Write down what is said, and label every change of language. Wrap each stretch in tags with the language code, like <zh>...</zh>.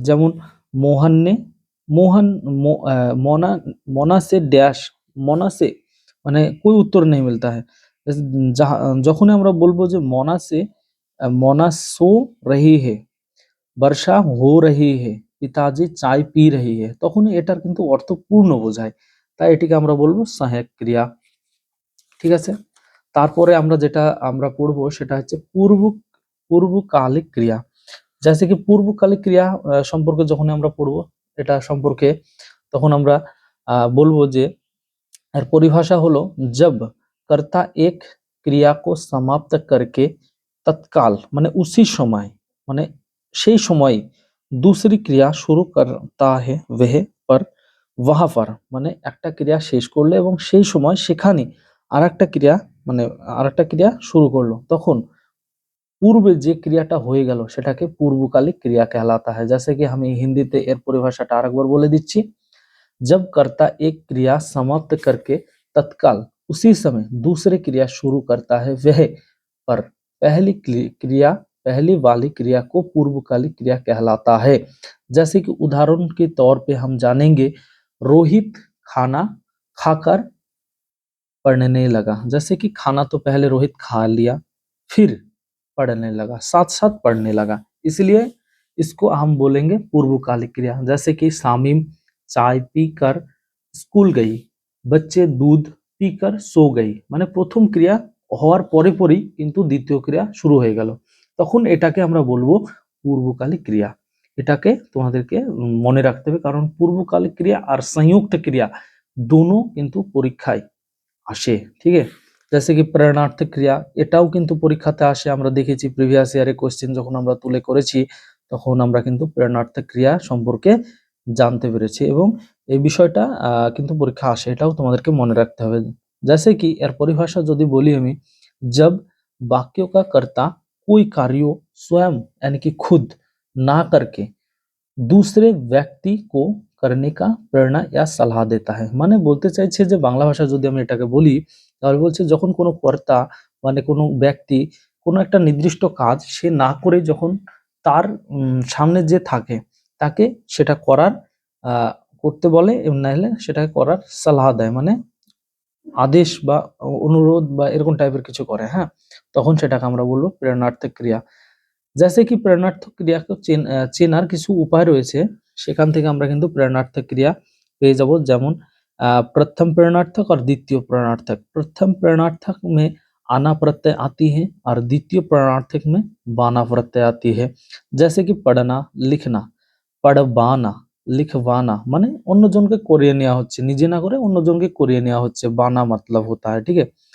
<hi>যেমন মোহন ने मोना मोना से डैश, मोना से মানে कोई उत्तर नहीं मिलता है।</hi> <bn>যখন আমরা বলবো যে</bn> <hi>मोना से मोना सो रही है, वर्षा हो रही है, पिताजी चाय पी रही है,</hi> <bn>তখনই এটার কিন্তু অর্থ পূর্ণ বোঝায়। তাই এটিকে আমরা বলবো সহায়ক ক্রিয়া। ঠিক আছে, তারপরে আমরা যেটা পড়বো সেটা হচ্ছে পূর্বকালিক ক্রিয়া।</bn> <hi>जैसे कि पूर्वकालिक क्रिया</hi> <bn>সম্পর্কে যখন আমরা পড়বো এটা সম্পর্কে, তখন আমরা বলবো যে এর পরিভাষা হলো</bn> <hi>जब कर्ता एक क्रिया को समाप्त करके तत्काल মানে उसी समय</hi> <bn>মানে সেই সময়</bn> <hi>दूसरी क्रिया शुरू करता है, वहाँ पर</hi> <bn>মানে একটা ক্রিয়া শেষ করলো এবং সেই সময় সেখানে আরেকটা ক্রিয়া শুরু করলো, তখন पूर्व যে ক্রিয়াটা হয়ে গেল সেটাকে পূর্বকালিক ক্রিয়া</bn> <hi>कहलाता है। जैसे कि</hi> <bn>আমি হিন্দিতে এর পরিভাষাটা আরেকবার বলে দিচ্ছি।</bn> <hi>जब कर्ता एक क्रिया समाप्त करके तत्काल उसी समय दूसरी क्रिया शुरू करता है, वह पर पहली वाली क्रिया को पूर्वकालिक क्रिया कहलाता है। जैसे कि उदाहरण के तौर पे हम जानेंगे, रोहित खाना खाकर पढ़ने लगा। जैसे कि खाना तो पहले रोहित खा लिया, फिर पढ़ने लगा, साथ साथ पढ़ने लगा, इसलिए इसको हम बोलेंगे पूर्वकालिक क्रिया। जैसे कि शामीम चाय पीकर स्कूल गई, बच्चे दूध पीकर सो गई।</hi> <bn>মানে প্রথম ক্রিয়া হওয়ার পরে পরেই কিন্তু দ্বিতীয় ক্রিয়া শুরু হয়ে গেল, তখন এটাকে আমরা বলবো পূর্বকালিক ক্রিয়া। এটাকে তোমাদেরকে মনে রাখতে হবে, কারণ পূর্বকালিক ক্রিয়া আর संयुक्त क्रिया दोनों কিন্তু পরীক্ষায় আসে। ঠিক আছে,</bn> <hi>जैसे कि</hi> <bn>प्रेरणार्थक क्रिया, এটাও কিন্তু পরীক্ষাতে আসে, আমরা দেখেছি প্রিভিয়াস ইয়ারে কোশ্চেন যখন আমরা তুলে করেছি তখন আমরা কিন্তু প্রেরণার্থক ক্রিয়া সম্পর্কে জানতে পেরেছি এবং এই বিষয়টা কিন্তু পরীক্ষা আসে, এটাও তোমাদেরকে মনে রাখতে হবে।</bn> <hi>जैसे कि</hi> <bn>এর পরিভাষা যদি বলি আমি,</bn> <hi>जब वाक्यों का कर्ता कोई कार्य स्वयं यानी कि खुद ना करके दूसरे व्यक्ति को करने का प्रेरणा या सलाह देता है।</hi> <bn>মানে বলতে চাইছে যে বাংলা ভাষায় যদি আমি এটাকে বলি তাহলে বলছে যখন কোনো কর্তা মানে কোনো ব্যক্তি কোনো একটা নির্দিষ্ট কাজ সে না করে যখন তার সামনে যে থাকে তাকে সেটা করার আহ, করতে বলে এবং নাহলে সেটাকে করার সালাহ দেয়, মানে আদেশ বা অনুরোধ বা এরকম টাইপের কিছু করে, হ্যাঁ, তখন সেটাকে আমরা বলবো প্রেরণার্থক ক্রিয়া।</bn> <hi>जैसे कि</hi> <bn>প্রেরণার্থক ক্রিয়াকে চেনার কিছু উপায় রয়েছে, সেখান থেকে আমরা কিন্তু প্রেরণার্থক ক্রিয়া পেয়ে যাব। যেমন प्रथम प्रेरणार्थक और द्वितीय प्रेरणार्थक।</bn> <hi>प्रथम प्रेरणार्थक में आना प्रत्यय आती है और द्वितीय प्रेरणार्थक में बाना प्रत्यय आती है। जैसे कि पढ़ना, लिखना, पढ़वाना, लिखवाना</hi> <bn>মানে অন্যজনকে করিয়ে নেওয়া হচ্ছে, নিজে না করে অন্যজনকে করিয়ে নেওয়া হচ্ছে,</bn> <hi>बाना मतलब होता है, ठीक है।</hi>